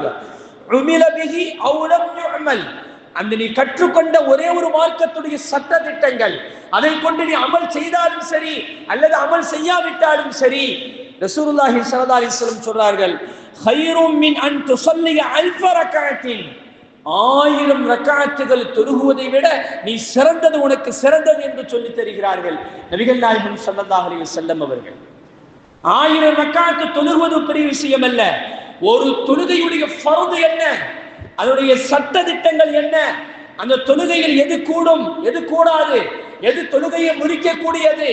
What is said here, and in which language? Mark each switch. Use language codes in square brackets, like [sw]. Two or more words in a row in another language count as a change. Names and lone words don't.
[ar] عمل به أو لم يعمل. [ta] அந்த நீ கற்றுக்கொண்ட ஒரே ஒரு மார்க்கத்துடைய சட்ட திட்டங்கள், அதை கொண்டு நீ அமல் செய்தாலும் சரி அல்லது அமல் செய்யாவிட்டாலும் சரி, [ar] رسول الله صلى الله عليه وسلم [ta] சொல்றார்கள், [ar] خير من أن تصلي ألف ركعة. [ta] 1000 ரக்காத்துகள் தொழுகுவதை விட நீ சிறந்தது, உனக்கு சிறந்தது என்று சொல்லி தருகிறார்கள் நபிகள் நாயகம் [ar] صلى الله عليه وسلم [ta] அவர்கள். 1000 ரக்காத்து தொழுகுவது பெரிய விஷயம் அல்ல. ஒரு தொழுகையுடைய ஃபர்து என்ன, அதனுடைய சட்ட திட்டங்கள் என்ன, அந்த தொழுகையில் எது கூடும் எது கூடாது, எது தொழுகையை முறிக்கக்கூடியது